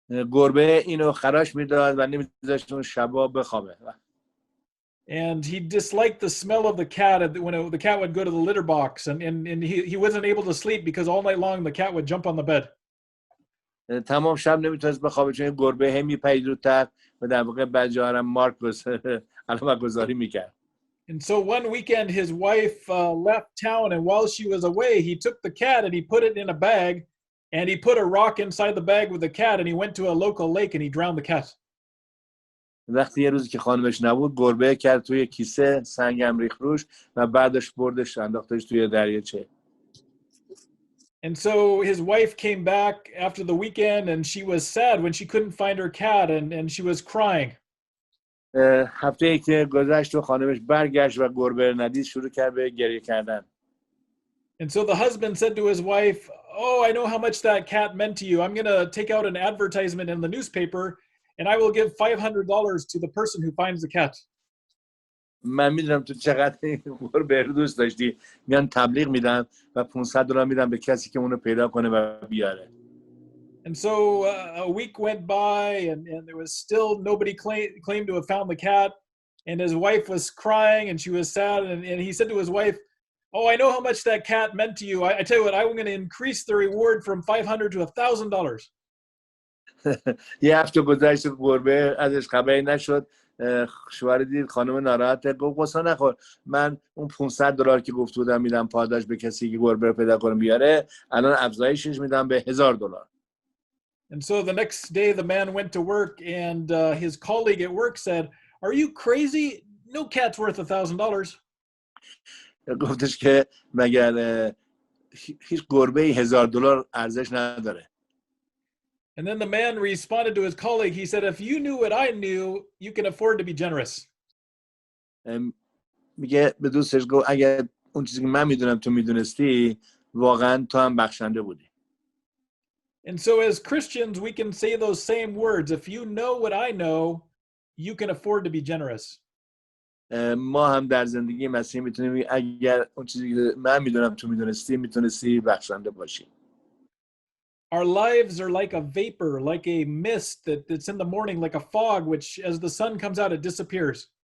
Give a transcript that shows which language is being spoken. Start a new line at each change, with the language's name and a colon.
Persian: گربه اینو خراش میداد و نمیذاشت اون شبا بخوابه.
English: And he disliked the smell of the cat when the cat would go to the litter box, and he wasn't able to sleep because all night long the cat would jump on the bed.
Persian: تمام شب نمیتونست بخوابه چون گربه هم میپرید رو تخت و در واقع بجارم مارک علامت گذاری میکرد.
English: And so one weekend his wife left town, and while she was away he took the cat and he put it in a bag and he put a rock inside the bag with the cat and he went to a local lake and he drowned the cat.
Persian: وقتی یه روزی که خانمش نبود گربه کرد توی کیسه سنگم ریخت روش و بعدش بردش انداختش توی دریاچه.
English: And so his wife came back after the weekend and she was sad when she couldn't find her cat and she was crying.
Persian: هفته‌ای که گذشت و خانمش برگشت و گربه ندید شروع کرد به گریه کردن.
English: And so the husband said to his wife, "Oh, I know how much that cat meant to you. I'm going to take out an advertisement in the newspaper and I will give $500 to the person who finds the cat."
Persian: من میدونم تو چقدر گربه رو دوست داشتی. میان تبلیغ میدن و $500 میدن به کسی که اونو پیدا کنه و بیاره.
English: And so a week went by and there was still nobody claimed to have found the cat, and his wife was crying and she was sad, and he said to his wife, "Oh, I know how much that cat meant to you. I tell you what, I'm going to increase the reward from $500 to $1,000.
Persian: یه هفته گذشت گربه ازش خبری نشد. شوهر دید خانم ناراحته گفت قصه نخور من اون $500 که گفته بودم میدم پاداش به کسی که گربه رو پیدا کنه بیاره الان افزایشش میدم به $1,000.
English: And so the next day the man went to work and his colleague at work said, "Are you crazy? No cat's worth $1,000."
Persian: گفتش که مگر هیچ گربه $1,000 ارزش نداره.
English: And then the man responded to his colleague. He said, "If you knew what I knew, you can afford to be generous."
Persian: میگه به دوستش گفت اگر اون چیزی که من میدونم تو میدونستی واقعا تو هم بخشنده بودی.
English: And so as Christians, we can say those same words. If you know what I know, you can afford to be generous.
Persian: ما هم در زندگی مسیحی میتونیم اگر اون چیزی که من میدونم تو میدونستی میتونستی بخشنده باشی.
English: Our lives are like a vapor, like a mist that's in the morning, like a fog, which as the sun comes out, it disappears.